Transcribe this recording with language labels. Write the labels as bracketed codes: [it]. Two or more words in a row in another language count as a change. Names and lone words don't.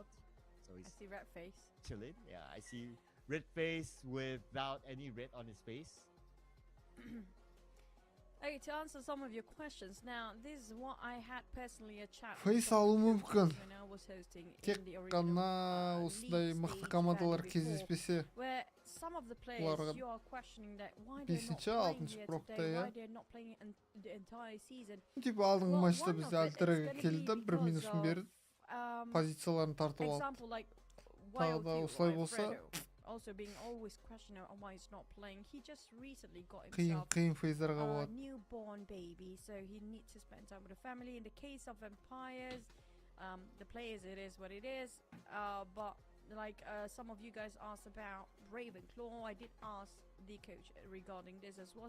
[en] So I see red face. Chilling. Yeah, I see red face without any red on his face. Okay, to answer some of your questions, now this is what I had personally a chat Face when I was hosting [kk] тек [en] in the [kk] қана осындай мықты командалар кездеспесе [en] where some of the players you are questioning that why they're not [kk] 5-ші, [en] playing [kk] 6-ші [en] here [kk] прокта, [en] today, [kk] иә. [en] why they're not playing the entire season. [kk] Типа алдыңғы матчта бізде альтерге келді, бір минусын берді, позицияларын тартып алды. [en] Example like [kk] Тағы да осылай болса, [en] also being always questioning why he's not playing. He just recently got himself a newborn baby, so he needs to spend time with the family. In the case of Vampires, the players, it is what it is. But like some of you guys asked about Ravenclaw, I did ask the coach regarding this as well.